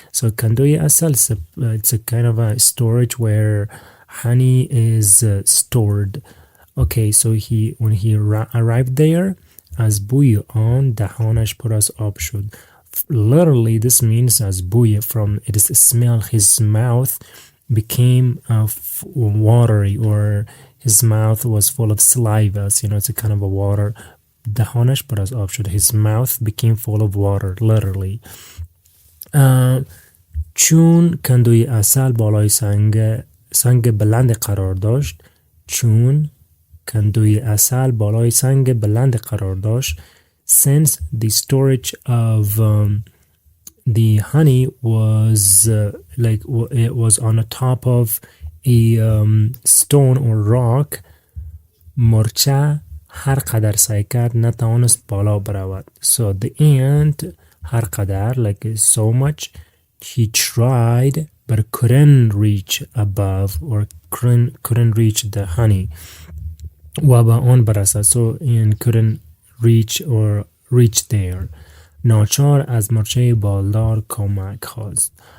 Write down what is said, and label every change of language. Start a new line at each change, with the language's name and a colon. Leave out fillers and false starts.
English: So kandui asal, it's a kind of a storage where honey is stored. Okay, so when he arrived there,
Persian: از بوی آن دهانش پر از آب شد.
English: Literally, this means as بوی, from its smell, his mouth became watery, or his mouth was full of saliva. So, it's a kind of a water.
Persian: دهانش پر از آب شد.
English: His mouth became full of water, literally.
Persian: چون کندوی عسل بالای سنگ بلند قرار داشت. چون کندوی عسل بالای سنگ بلند قرار داشت.
English: Since the storage of the honey was it was on the top of a stone or rock,
Persian: مرچه هر قدر سعی کرد نتوانست بالا برود.
English: So the ant
Persian: هر قدر,
English: like so much, he tried but couldn't reach above, or couldn't reach the honey.
Persian: و به آن برسد.
English: So and couldn't reach or reach there.
Persian: ناچار از مرچه بالدار کمک خواست.